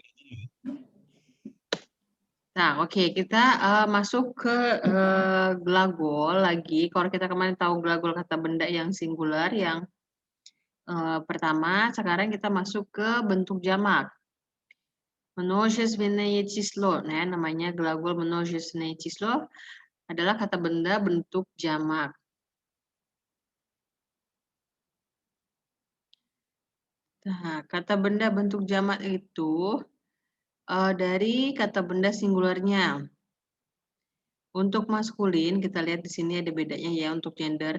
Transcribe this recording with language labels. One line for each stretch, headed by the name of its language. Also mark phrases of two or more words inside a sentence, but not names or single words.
Indonesian: Nah, oke, kita masuk ke glagol lagi. Kalau kita kemarin tahu glagol kata benda yang singular, yang pertama, sekarang kita masuk ke bentuk jamak.
Russian: множественное число,
Indonesian: nah, namanya
Russian: глагол множественное число
Indonesian: adalah kata benda bentuk jamak. Nah, kata benda bentuk jamak itu dari kata benda singularnya. Untuk maskulin, kita lihat di sini ada bedanya ya untuk gender.